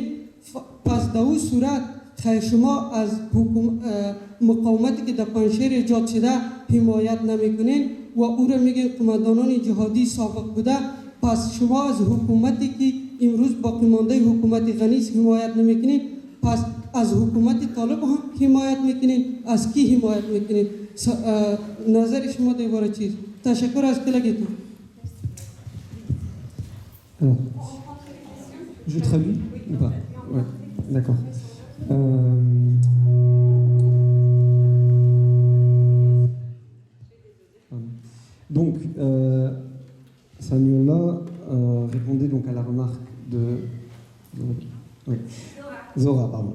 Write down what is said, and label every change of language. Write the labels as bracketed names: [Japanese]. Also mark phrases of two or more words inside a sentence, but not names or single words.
[Persian] پس در اون صورت خیر شما از مقاومتی که در پنجشیر ایجاد شده حمایت نمیکنین و او را میگین قماندانان جهادی سابق بوده. پس شما از حکومتی که امروز باقی مانده حکومت غنی حمایت نمیکنین، پس از حکومت طالب هم حمایت میکنین؟ از کی حمایت میکنین؟ نظر شما درباره چیز؟ تشکر از کلگیتون. [French] Je traduis ou pas? Ouais, d'accord. Donc, Samuela répondait donc à la remarque de Zora, pardon.